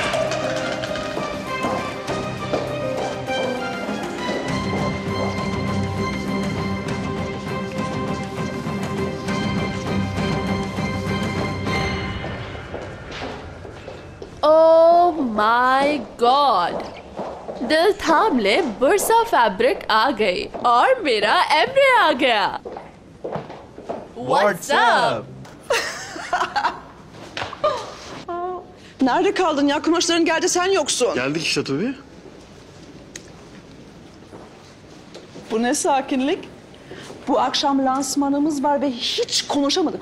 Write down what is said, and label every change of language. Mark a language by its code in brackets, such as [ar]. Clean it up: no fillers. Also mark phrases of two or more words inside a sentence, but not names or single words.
[en] Oh my God, [hi] दिल थाम ले, बुरसा फैब्रिक आ गई और मेरा एम्ब्रे आ गया। [en] What's up? [tr] Nerede kaldın ya? Kumaşların geldi, sen yoksun. Geldik işte tabii. Bu ne sakinlik? Bu akşam lansmanımız var ve hiç konuşamadık.